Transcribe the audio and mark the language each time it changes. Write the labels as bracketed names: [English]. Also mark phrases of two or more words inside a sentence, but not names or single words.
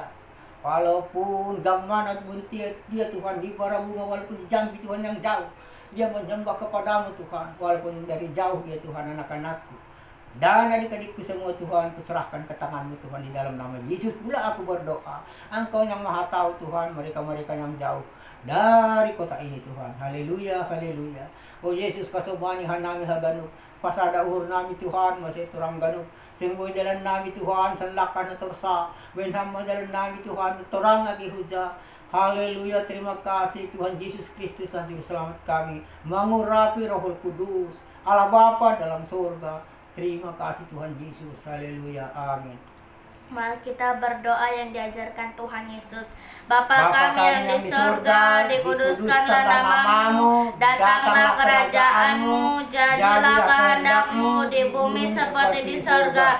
[Indonesian] Walaupun gamana pun dia Tuhan, di Barabunga, walaupun di Jambi Tuhan yang jauh, dia menyembah kepadamu Tuhan. Walaupun dari jauh dia Tuhan, anak-anakku dan adik-adikku semua Tuhan, kuserahkan ke tangan-Mu Tuhan, di dalam nama Yesus pula aku berdoa. Engkau yang maha tahu Tuhan, mereka-mereka yang jauh dari kota ini Tuhan. Haleluya, haleluya. [Batak Simalungun] Oh Yesus, kasobani hanami haganuk, pasada uhur nami Tuhan, masih turang ganuk. Singgoy dalan nami Tuhan, sanlakan na torsa. Benham dalan nami Tuhan, torang agi huja. [Indonesian] Haleluya, terima kasih Tuhan Yesus Kristus, Tuhan Juru Selamat kami. Mengurapi Rohul Kudus, Allah Bapa dalam surga. Terima kasih Tuhan Yesus. Haleluya, amin. Mari kita berdoa yang diajarkan Tuhan Yesus. Bapa kami yang di surga, dikuduskanlah nama-Mu, datanglah kerajaan-Mu, jadilah kehendak-Mu di bumi seperti di surga.